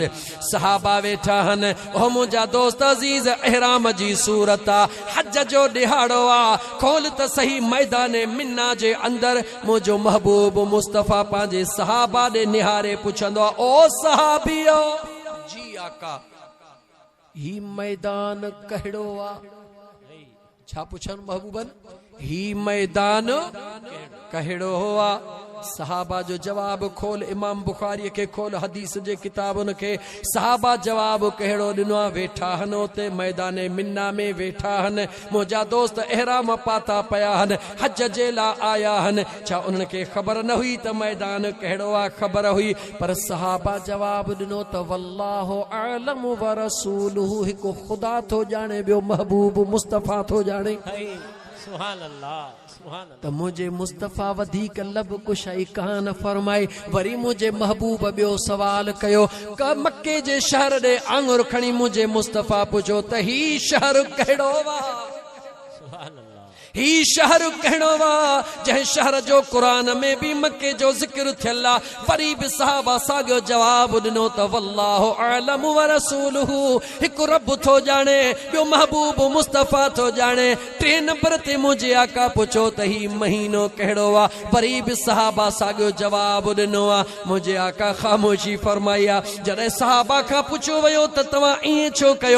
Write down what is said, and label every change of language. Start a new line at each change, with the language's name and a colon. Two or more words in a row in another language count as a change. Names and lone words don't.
Sindhi: सहाबा वेठा हन, ओ मुंहिंजा दोस्त अज़ीज़ एहराम जी सूरत आ, हज जो ॾिहाड़ो आ, खोल त सही मैदान मिन्ना जे अंदर मुंहिंजो महबूब मुस्तफ़ा पंहिंजे सहाबा ॾे निहारे पुछंदो आ, ओ सहाबियो। जी आका, ही मैदान कहिड़ो आ? छा पुछन महबूबन? ही मैदान कहिड़ो आ? सहाबा जो जवाब खोल, इमाम बुखारी के खोल हदीस जे किताबन के। सहाबा जवाब कहिड़ो ॾिनो आहे? वेठा हन उते मैदान मिन्ना में वेठा हन, मुंहिंजा दोस्त एहराम पाता पिया हन, हज जे लाइ आया हन। छा उन्हनि खे ख़बर न हुई त मैदान कहिड़ो आहे? ख़बर हुई, पर सहाबा जवाब ॾिनो त
Arabic: والله أعلم ورسوله,
Sindhi: हिकु ख़ुदा थो ॼाणे, ॿियो महबूब मुस्तफ़ा थो ॼाणे।
Arabic: سبحان الله، سبحان الله.
Sindhi: त मुंहिंजे मुस्तफ़ा वधीक लब कुशाई कान फरमाई। वरी मुंहिंजे महबूब ॿियो सवाल कयो, क मक्के जे शहर ॾे आंगुर खणी मुंहिंजे मुस्तफ़ा पुछो त ही शहर कहिड़ो वा?
Arabic: سبحان الله.
Sindhi: ही शहर कहिड़ो वा जंहिं शहर जो क़ुरान में भी मक्के जो ज़िक्र थियल आ? वरी बि सहाबा साॻियो जवाब ॾिनो त
Arabic: والله أعلم ورسوله,
Sindhi: हिकु रब थो ॼाणे, ॿियो महबूब मुस्तफ़ा थो ॼाणे। 3 नंबर ते मुंहिंजे आका पुछो त ही महीनो कहिड़ो आ? वरी बि सहाबा साॻियो जवाब ॾिनो आ। मुंहिंजे आका ख़ामोशी फरमाई आ। जॾहिं सहाबा खां पुछो वियो त तव्हां ईअं छो कयो?